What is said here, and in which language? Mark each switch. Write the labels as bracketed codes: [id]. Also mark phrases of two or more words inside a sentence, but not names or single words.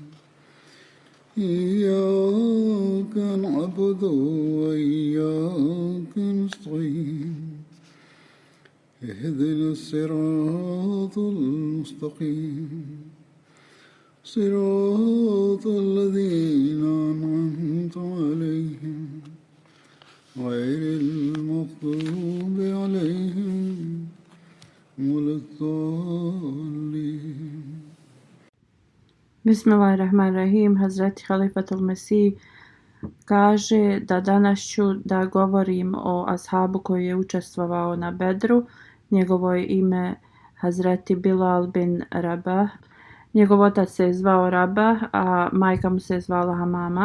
[ar] إياك نعبد وإياك نستعين اهدنا الصراط المستقيم صراط الذين أنعمت عليهم غير المغضوب عليهم ولا الضالين. Bismillahirrahmanirrahim. [bs] Hazreti Halifatul Mesih kaže da danas ću da govorim o ashabu koji je učestvovao na Bedru. Njegovo je ime Hazreti Bilal bin Rabah. Njegov otac se zvao Rabah, a majka mu se zvala Hamama.